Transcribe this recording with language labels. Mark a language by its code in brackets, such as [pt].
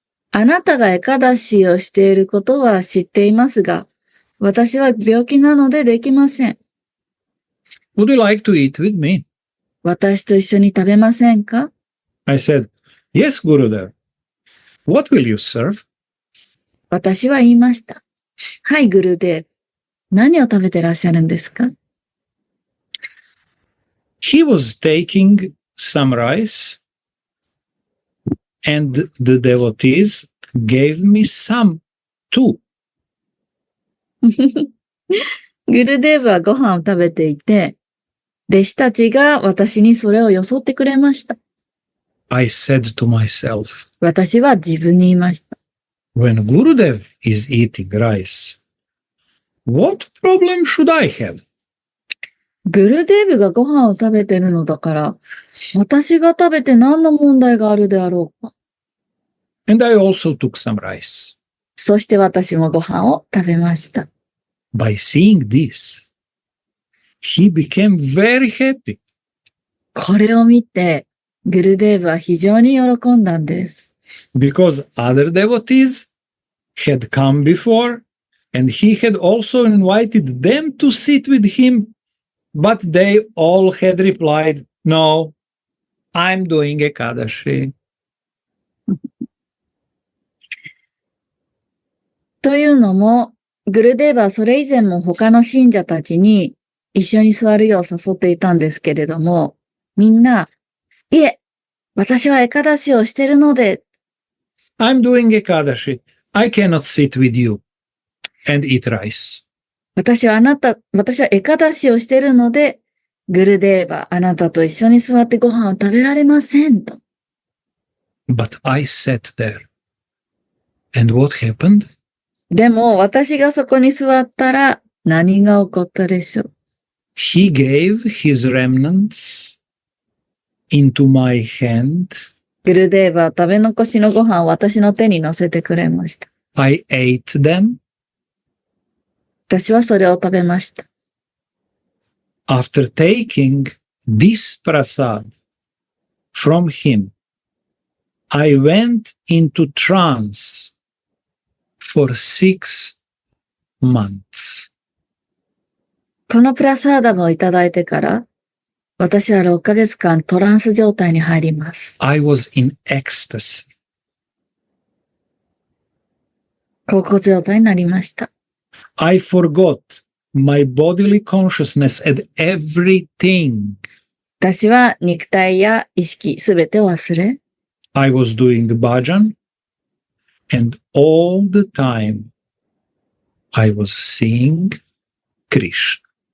[ja] あなたがエカダシをしていることは知っていますが、私は病気なのでできません。 [en] Would you like to eat with me? [ja] 私と一緒に食べませんか？ [en] I said, "Yes, Gurudev. What will you serve?" [ja] 私は言いました。はい、グルデーブ。何を食べてらっしゃるんですか？ [en] He was taking some rice, and the devotees gave me some too. [ja] グルデーブはご飯を食べていて、弟子たちが私にそれをよそってくれました。 [en] I said to myself, [ja] 私は自分に言いました。 [en] when Gurudev is eating rice, what problem should I have? [ja] グルデーブがご飯を食べてるのだから、私が食べて何の問題があるであろうか。 [en] And I also took some rice. [ja] そして私もご飯を食べました。 [en] By seeing this, he became very happy. [ja] これを見て、グルデーブは非常に喜んだんです。 [en] Because other devotees had come before, and he had also invited them to sit with him, but they all had replied, "No, I'm doing Ekadashi." [ja] というのも、グルデーブはそれ以前も他の信者たちに一緒に座るよう誘っていたんですけれども、みんな、いえ、私はエカダシをしてるので、 [en] I'm doing Ekadashi. I cannot sit with you and eat rice. [ja] 私はエカダシをしてるので、グルデーバ、あなたと一緒に座ってご飯を食べられませんと。 [en] But I sat there. And what happened? [ja] でも私がそこに座ったら何が起こったでしょう。 [en] He gave his remnants into my hand. [ja] グルデーバは食べ残しのご飯を私の手に乗せてくれました。 [en] I ate them. [ja] 私はそれを食べました。 [en] After taking this prasad from him, I went into trance for 6 months. [ja] このプラサーダムをいただいてから、私は6ヶ月間トランス状態に入ります。 [en] I was in ecstasy. [ja] 高校状態になりました。 [en] I forgot my bodily consciousness and everything. [ja] 私は肉体や意識すべてを忘れ、 [en] I was doing bhajan, and all the time I was seeing Krishna.